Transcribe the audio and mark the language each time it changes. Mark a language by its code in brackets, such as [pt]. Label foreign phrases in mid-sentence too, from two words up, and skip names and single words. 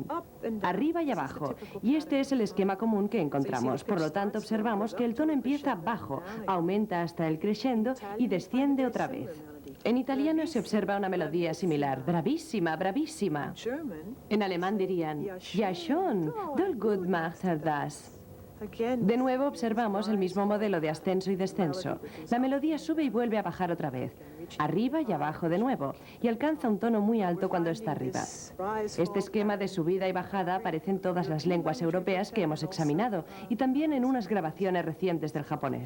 [es] Arriba y abajo. Y este es el esquema común que encontramos. Por lo tanto, observamos que el tono empieza bajo, aumenta hasta el crescendo y desciende otra vez. En italiano se observa una melodía similar. [it] Bravissima, bravissima. [es] En alemán dirían: [de] ja schon, doll gut macht das. [es] De nuevo observamos el mismo modelo de ascenso y descenso. La melodía sube y vuelve a bajar otra vez, arriba y abajo de nuevo, y alcanza un tono muy alto cuando está arriba. Este esquema de subida y bajada aparece en todas las lenguas europeas que hemos examinado y también en unas grabaciones recientes del japonés.